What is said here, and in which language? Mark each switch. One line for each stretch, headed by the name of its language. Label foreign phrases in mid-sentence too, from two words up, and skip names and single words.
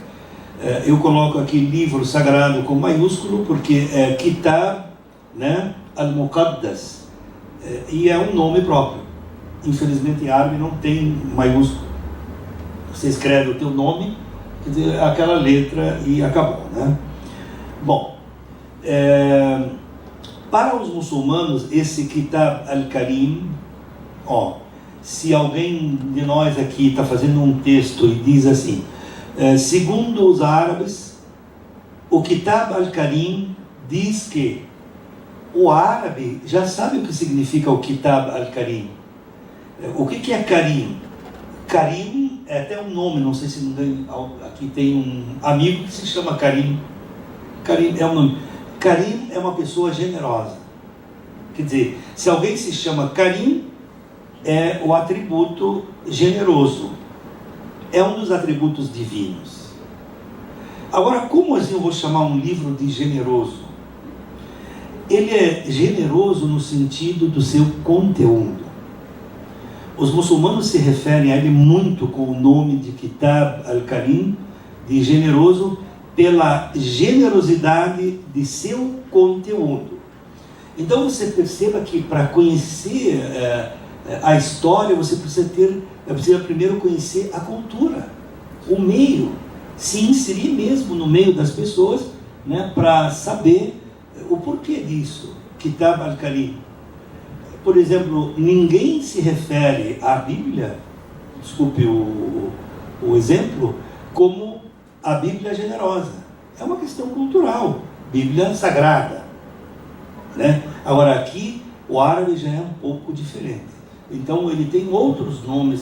Portuguese: Eu coloco aqui livro sagrado com maiúsculo, porque é Kitab, né, al-Muqaddas, e é um nome próprio. Infelizmente em árabe não tem maiúsculo. Você escreve o teu nome, quer dizer, aquela letra e acabou, né? Bom, para os muçulmanos, esse Kitab al-Karim, se alguém de nós aqui está fazendo um texto e diz assim, segundo os árabes, o Kitab al-Karim diz que o árabe já sabe o que significa o Kitab al-Karim. O que é Karim? Karim é até um nome, não sei se aqui tem um amigo que se chama Karim. Karim é um nome. Karim é uma pessoa generosa. Quer dizer, se alguém se chama Karim, é o atributo generoso. É um dos atributos divinos. Agora, como assim eu vou chamar um livro de generoso? Ele é generoso no sentido do seu conteúdo. Os muçulmanos se referem a ele muito com o nome de Kitab al-Karim, de generoso, pela generosidade de seu conteúdo. Então você perceba que para conhecer a história, você precisa primeiro conhecer a cultura, o meio, se inserir mesmo no meio das pessoas, né, para saber o porquê disso. Kitab al-Karim. Por exemplo, ninguém se refere à Bíblia, desculpe o exemplo, como a Bíblia generosa. É uma questão cultural, Bíblia sagrada, né? Agora aqui o árabe já é um pouco diferente, então ele tem outros nomes.